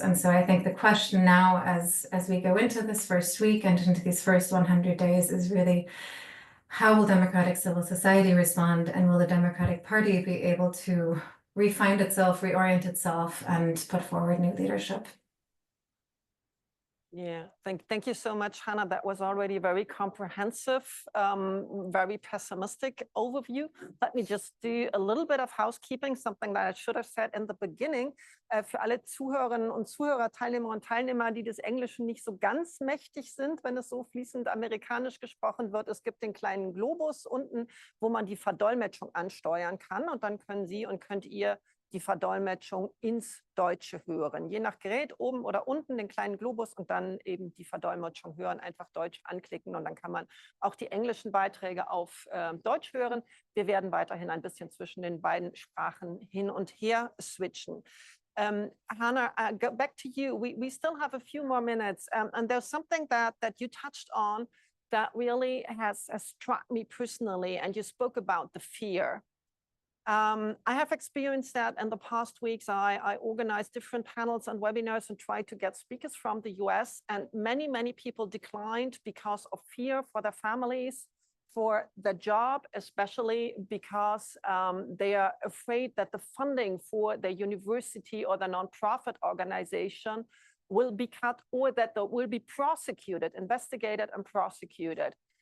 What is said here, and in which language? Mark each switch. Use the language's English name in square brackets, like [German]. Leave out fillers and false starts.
[English] And so I think the question now, as we go into this first week and into these first 100 days, is really, how will democratic civil society respond, and will the Democratic Party be able to refind itself, reorient itself, and put forward new leadership? Yeah, thank you so much, Hannah. That was already a very comprehensive, very pessimistic overview. Let me just do a little bit of housekeeping, something that I should have said in the beginning. [German] Für alle Zuhörerinnen und Zuhörer, Teilnehmer und Teilnehmer, die des Englischen nicht so ganz mächtig sind, wenn es so fließend amerikanisch gesprochen wird. Es gibt den kleinen Globus unten, wo man die Verdolmetschung ansteuern kann, und dann können Sie und könnt ihr die Verdolmetschung ins Deutsche hören. Je nach Gerät oben oder unten den kleinen Globus und dann eben die Verdolmetschung hören, einfach Deutsch anklicken, und dann kann man auch die englischen Beiträge auf Deutsch hören. Wir werden weiterhin ein bisschen zwischen den beiden Sprachen hin und her switchen. [English] Hannah, go back to you. We still have a few more minutes, and there's something that you touched on that really has struck me personally, and you spoke about the fear. I have experienced that in the past weeks. I organized different panels and webinars and tried to get speakers from the US, and many people declined because of fear for their families, for the job, especially because they are afraid that the funding for their university or the nonprofit organization will be cut, or that they will be prosecuted, investigated and prosecuted.